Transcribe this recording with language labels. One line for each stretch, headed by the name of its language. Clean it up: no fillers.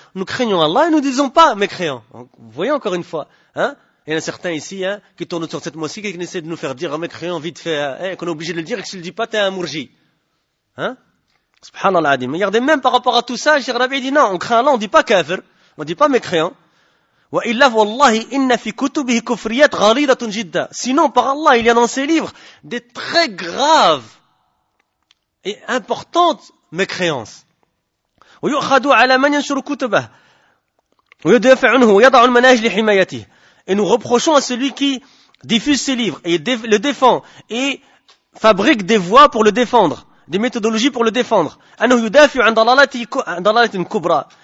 French: Nous craignons Allah et nous disons pas mécréant. Voyez encore une fois, hein? Il y en a certains ici, hein, qui tournent autour de cette mosquée, qui essaient de nous faire dire un mécréant vite fait, hein, qu'on est obligé de le dire, et que si tu le dis pas, t'es un mourji. Hein? Subhanallah, dit. Mais regardez, même par rapport à tout ça, Cheikh Rabi dit non, on craint Allah, on dit pas kafir, on dit pas mécréant.
Arabic: وإلا والله إن في كتبه كفريات غليظة جدا.
French: Sinon, par Allah, il y a dans ses livres des très graves et importantes mécréances.
Arabic: ويؤخذ على من ينشر كتبه ويدافع عنه ويضع المناهج لحمايته.
French: Et nous reprochons à celui qui diffuse ses livres et le défend et fabrique des voies pour le défendre, des méthodologies pour le défendre.
Arabic: أنه يدافع عن ضلالات كبرى.